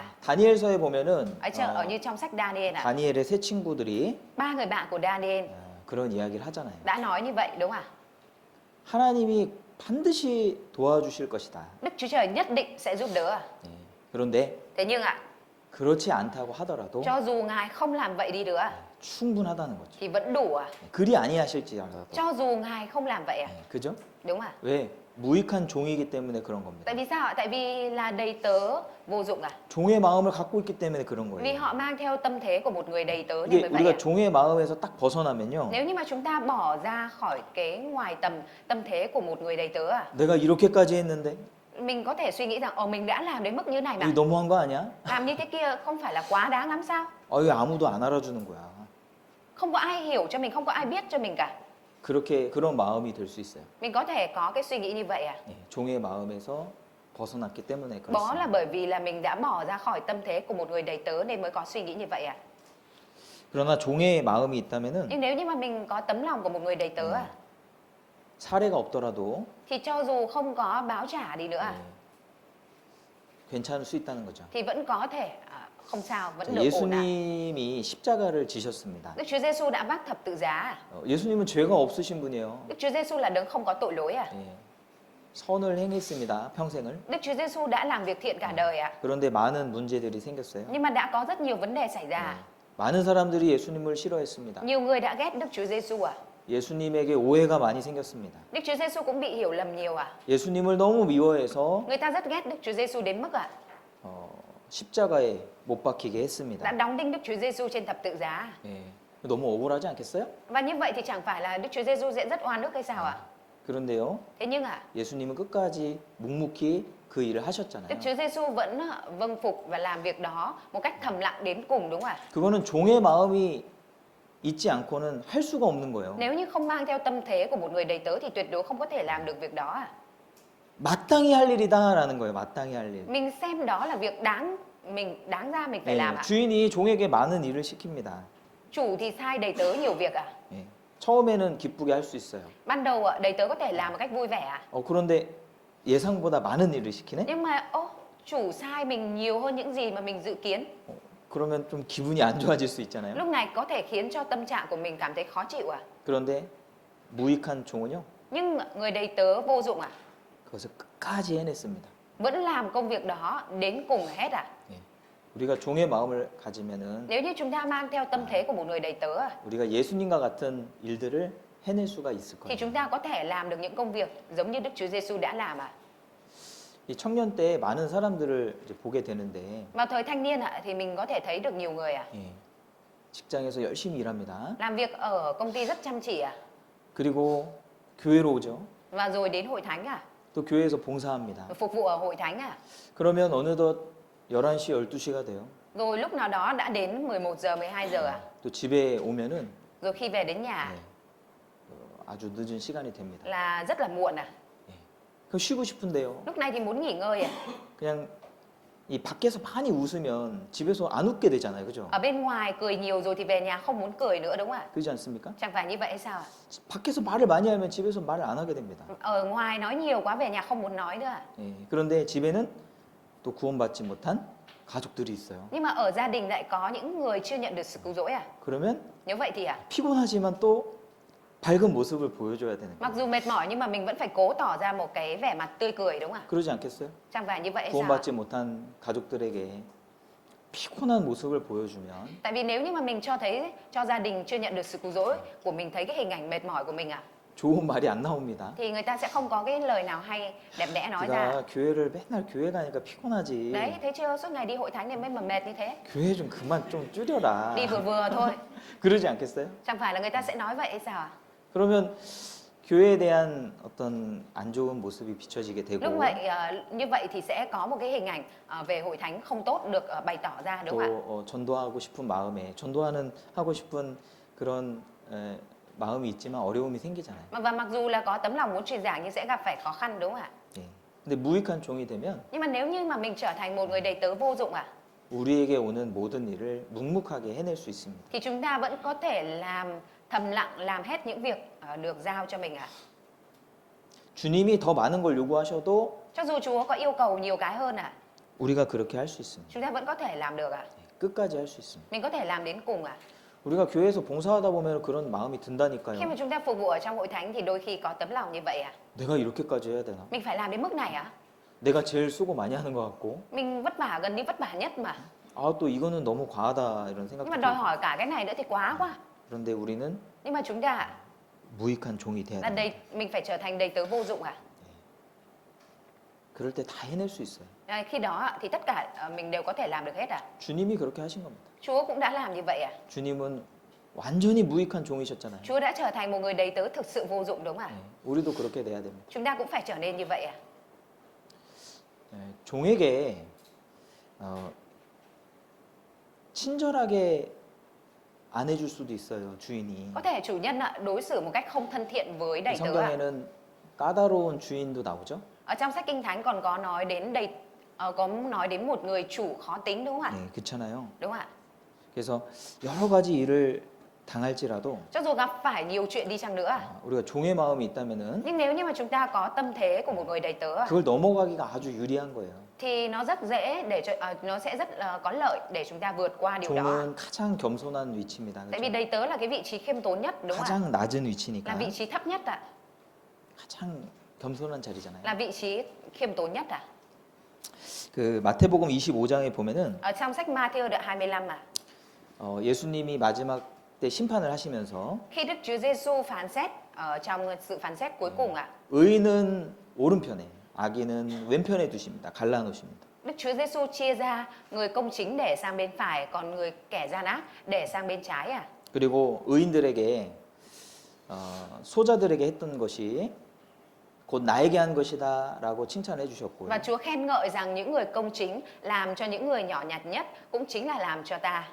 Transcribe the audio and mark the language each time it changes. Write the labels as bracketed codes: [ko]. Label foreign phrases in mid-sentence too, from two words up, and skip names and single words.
[ko] 다니엘서에 보면은 [vi] Ở như trong sách Daniel ạ, [ko] 다니엘의 세 친구들이 [vi] ba người bạn của Daniel [ko] 그런 이야기를 하잖아요. [vi] đã nói như vậy đúng không ạ? [ko] 하나님이 반드시 도와주실 것이다. [vi] Đức Chúa Trời nhất định sẽ giúp đỡ à? [ko] 예, 그런데 [vi] Thế nhưng ạ, [ko] 그렇지 않다고 하더라도 [vi] cho dù Ngài không làm vậy đi nữa [ko] 충분하다는 거죠. [vi] thì vẫn đủ à? [ko] 그리 아니하실지라도. [vi] Cho dù Ngài không làm vậy à? [ko] 예, 그죠? [vi] Đúng à? [ko] 왜? 무익한 종이기 때문에 그런 겁니다. [vi] Tại vì sao ạ? Tại vì là đầy tớ vô dụng à? [ko] 종의 마음을 갖고 있기 때문에 그런 [vi] Vì [ko] 거예요. [vi] họ mang theo tâm thế của một người đầy tớ nên [ko] 이게 [vi] mới vậy [ko] 우리가 [vi] ạ. [ko] 종의 마음에서 딱 벗어나면요. [vi] Nếu như mà chúng ta bỏ ra khỏi cái ngoài tâm thế của một người đầy tớ à, [ko] 내가 이렇게까지 했는데 [vi] mình có thể suy nghĩ rằng mình đã làm đến mức như này mà [ko] 이거 너무한 거 아니야? [vi] làm như thế kia không phải là quá đáng lắm sao? [ko] 이거 아무도 안 알아주는 거야. [vi] Không có ai hiểu cho mình, không có ai biết cho mình cả. [ko] 그렇게 그런 마음이 될 수 있어요. [vi] Mình có thể có cái suy nghĩ như vậy à? [ko] 예, 종의 마음에서 벗어났기 때문에 [vi] Đó là [ko] 그렇습니다. [vi] bởi vì là mình đã bỏ ra khỏi tâm thế của một người đầy tớ nên mới có suy nghĩ như vậy à? [ko] 그러나 종의 마음이 있다면은 [vi] Nhưng nếu như mà mình có tấm lòng của một người đầy tớ à, [ko] 사례가 없더라도 [vi] thì cho dù không có báo trả đi nữa à, [ko] 괜찮을 수 있다는 거죠. [vi] thì vẫn có thể không sao, vẫn được ổn ạ. [ko] 예수님이 십자가를 지셨습니다. [vi] Đức Chúa Giêsu đã vác thập tự giá à? [ko] 예수님은 죄가 없으신 분이에요. [vi] Đức Chúa Giêsu là đấng không có tội lỗi à? [ko] 예, 선을 행했습니다. 평생을. [vi] Đức Chúa Giêsu đã làm việc thiện cả đời ạ. [ko] 그런데 많은 문제들이 생겼어요. [vi] Nhưng mà đã có rất nhiều vấn đề xảy ra. [ko] 많은 사람들이 예수님을 싫어했습니다. [vi] Nhiều người đã ghét Đức Chúa Giêsu à? [ko] 예수님에게 오해가 많이 생겼습니다. [vi] Đức Chúa Giêsu cũng bị hiểu lầm nhiều à? [ko] 예수님을 너무 미워해서 [vi] Người ta rất ghét Đức Chúa Giêsu đến mức ạ [ko] 십자가에 못 박히게 [vi] đã [ko] 했습니다. [vi] đóng đinh Đức Chúa Giêsu trên thập tự giá. [ko] 예, 너무 억울하지 않겠어요? [vi] Và như vậy thì chẳng phải là Đức Chúa Giêsu sẽ rất oan ức hay sao ạ? [ko] 그런데요, [vi] Thế nhưng [ko] 예수님은 끝까지 묵묵히 그 일을 [vi] Đức [ko] 하셨잖아요. [vi] Chúa Giêsu vẫn vâng phục và làm việc đó một cách thầm lặng đến cùng đúng không ạ? [ko] 그거는 종의 마음이 있지 않고는 할 수가 없는 거예요. [vi] Nếu như không mang theo tâm thế của một người đầy tớ thì tuyệt đối không có thể làm được việc đó à? [ko] 마땅히 할 일이다라는 거예요. 마땅히 할 일. [vi] Mình xem đó là việc đáng ra mình phải làm ạ. [ko] 주인이 종에게 많은 일을 시킵니다. [vi] Chủ thì sai đầy tớ nhiều việc à? [ko] 예, 처음에는 기쁘게 할 수 있어요. [vi] Ban đầu đầy tớ có thể làm một cách vui vẻ à? [ko] 그런데 예상보다 많은 일을 시키네? [vi] Nhưng mà chủ sai mình nhiều hơn những gì mà mình dự kiến. [ko] 그러면 좀 기분이 안 좋아질 수 있잖아요. [vi] Lúc này có thể khiến cho tâm trạng của mình cảm thấy khó chịu à? [ko] 그런데 무익한 종은요, [vi] Nhưng người đầy tớ vô dụng à? [ko] 그것을 끝까지 해냈습니다. [vi] Vẫn làm công việc đó đến cùng hết à? [ko] 예, 우리가 종의 마음을 가지면은 [vi] Nếu như chúng ta mang theo tâm thế của một người đầy tớ à, [ko] 우리가 예수님과 같은 일들을 해낼 수가 있을 [vi] thì [ko] 거예요. [vi] chúng ta có thể làm được những công việc giống như Đức Chúa Giêsu đã làm à? [ko] 이 청년 때 많은 사람들을 이제 보게 되는데 [vi] Vào thời thanh niên thì mình có thể thấy được nhiều người [ko] 예, 직장에서 열심히 일합니다. [vi] làm việc ở công ty rất chăm chỉ [ko] 그리고 교회로 오죠. [vi] và rồi đến hội thánh [ko] 또 교회에서 봉사합니다. [vi] phục vụ ở hội thánh [ko] 그러면 어느덧 11시, 12시가 돼요. [vi] rồi lúc nào đó đã đến 11 giờ, 12 giờ [ko] 또 집에 오면은 [vi] rồi khi về đến nhà [ko] 아주 늦은 시간이 됩니다. [vi] là rất là muộn [ko] 그럼 쉬고 싶은데요. [vi] lúc này thì muốn nghỉ ngơi [ko] 그냥 이 밖에서 많이 웃으면 집에서 안 웃게 되잖아요. 그죠? [vi] ở bên ngoài cười nhiều rồi thì về nhà không muốn cười nữa đúng không ạ? [ko] 그렇지 않습니까? [vi] Chẳng phải như vậy hay sao ạ? [ko] 밖에서 말을 많이 하면 집에서 말을 안 하게 됩니다. [vi] Ở ngoài nói nhiều quá về nhà không muốn nói nữa [ko] 예, 그런데 집에는 또 구원받지 못한 가족들이 있어요. [vi] nhưng mà ở gia đình lại có những người chưa nhận được sự cứu rỗi [ko] 그러면 [vi] nếu vậy thì [ko] 피곤하지만 또 밝은 모습을 보여줘야 되는 [vi] mặc [ko] 거예요. [vi] dù mệt mỏi nhưng mà mình vẫn phải cố tỏ ra một cái vẻ mặt tươi cười đúng không ạ? [ko] 그러지 않겠어요? [vi] Chẳng phải như vậy hay sao ạ? [ko] 구원받지 못한 가족들에게 피곤한 모습을 보여주면 [vi] Tại vì nếu như mà mình cho gia đình chưa nhận được sự cứu rỗi của mình thấy cái hình ảnh mệt mỏi của mình [ko] 좋은 말이 안 나옵니다. [vi] thì người ta sẽ không có cái lời nào hay đẹp đẽ nói ra. [ko] 네가 교회를 맨날 교회 가니까 피곤하지. [vi] Đấy, thấy chưa, suốt ngày đi hội thánh nên mới mà mệt như thế. [ko] 교회 좀 그만 좀 줄여라. [vi] Đi vừa vừa thôi. [ko] 그러지 않겠어요? [vi] Chẳng phải là người ta sẽ nói vậy hay sao ạ? [ko] 그러면 교회에 대한 어떤 안 좋은 모습이 비춰지게 되고 [vi] Lúc vậy như vậy thì sẽ có một cái hình ảnh về hội thánh không tốt được bày tỏ ra, đúng không ạ? [ko] 또 전도하고 싶은 마음에 전도하는 하고 싶은 그런 마음이 있지만 어려움이 생기잖아요. [vi] Và mặc dù là có tấm lòng muốn truyền giảng nhưng sẽ gặp phải khó khăn, đúng không ạ? [ko] 예. 근데 무익한 종이 되면 [vi] Nhưng mà nếu như mà mình trở thành một người đầy tớ vô dụng ạ, [ko] 우리에게 오는 모든 일을 묵묵하게 해낼 수 있습니다. [vi] thì chúng ta vẫn có thể làm thầm lặng, làm hết những việc được giao cho mình ạ. [ko] 주님이 더 많은 걸 요구하셔도 [vi] Cho dù Chúa có yêu cầu nhiều cái hơn ạ, [ko] 우리가 그렇게 할 수 있습니다. [vi] chúng ta vẫn có thể làm được ạ. [ko] 예, 끝까지 할 수 있습니다. [vi] Mình có thể làm đến cùng ạ. [ko] 우리가 교회에서 봉사하다 보면 그런 마음이 [vi] Khi [ko] 든다니까요. [vi] mà chúng ta phục vụ ở trong hội thánh thì đôi khi có tấm lòng như vậy ạ. [ko] 내가 이렇게까지 해야 되나? [vi] Mình phải làm đến mức này ạ. [ko] 내가 제일 수고 많이 하는 것 같고 [vi] Mình vất vả, gần như vất vả nhất mà. [ko] 아 또 이거는 너무 과하다 이런 [vi] Nhưng [ko] 생각도 [vi] mà đòi [ko] 들고 [vi] hỏi cả cái này nữa thì quá quá. [ko] 그런데 우리는 [vi] Nhưng mà chúng ta [ko] 무익한 종이 돼야 [vi] là [ko] 됩니다. [vi] mình phải trở thành đầy tớ vô dụng ạ. [ko] 그럴 때 다 해낼 수 있어요. [vi] Khi đó thì tất cả mình đều có thể làm được hết ạ. [ko] 주님이 그렇게 하신 겁니다. [vi] Chúa cũng đã làm như vậy ạ. [ko] 주님은 완전히 무익한 종이셨잖아요. [vi] Chúa đã trở thành một người đầy tớ thực sự vô dụng, đúng không ạ? [ko] 네, 우리도 그렇게 돼야 됩니다. [vi] Chúng ta cũng phải trở nên như vậy ạ. [ko] 네, 종에게 친절하게 안 해줄 수도 있어요, 주인이. [vi] Có thể chủ nhân đối xử một cách không thân thiện với đầy tớ ạ. [ko] 성경에는 까다로운 주인도 나오죠. [vi] Ở trong sách Kinh Thánh còn có nói đến có nói đến một người chủ khó tính, đúng không ạ? [ko] 네, 그렇잖아요. [vi] Đúng không ạ? [ko] 그래서 여러 가지 일을 당할지라도 [vi] Cho dù gặp phải nhiều chuyện đi chăng nữa ạ, [ko] 우리가 종의 마음이 있다면은 [vi] nhưng nếu như mà chúng ta có tâm thế của một người đầy tớ ạ, [ko] 그걸 넘어가기가 아주 유리한 거예요. [vi] thì nó rất dễ để nó sẽ rất có lợi để chúng ta vượt qua điều đó. [ko] 종은 가장 겸손한 위치입니다. [vi] Tại vì [ko] 그렇죠? [vi] đầy tớ là cái vị trí khiêm tốn nhất, đúng không ạ? [ko] 가장 낮은 [vi] Là [ko] 위치니까 [vi] vị trí thấp nhất ạ, [ko] 가장 겸손한 자리잖아요. [vi] là vị trí khiêm tốn nhất ạ. [ko] 그 마태복음 25장에 보면은 [vi] Ở trong sách Ma-thi-ơ đoạn 25 ạ, [ko] 예수님이 마지막 때 심판을 하시면서 [vi] khi Đức Chúa Giêsu phán xét ở trong sự phán xét cuối cùng ạ, [ko] 의인은 오른편에 악인은 왼편에 두십니다. 갈라놓으십니다. [vi] Đức Chúa Giêsu chia ra người công chính để sang bên phải, còn người kẻ gian ác để sang bên trái ạ. [ko] 그리고 의인들에게 소자들에게 했던 것이 곧 나에게 한 것이다라고 칭찬해 주셨고요. [vi] Và Chúa khen ngợi rằng những người công chính làm cho những người nhỏ nhặt nhất cũng chính là làm cho ta.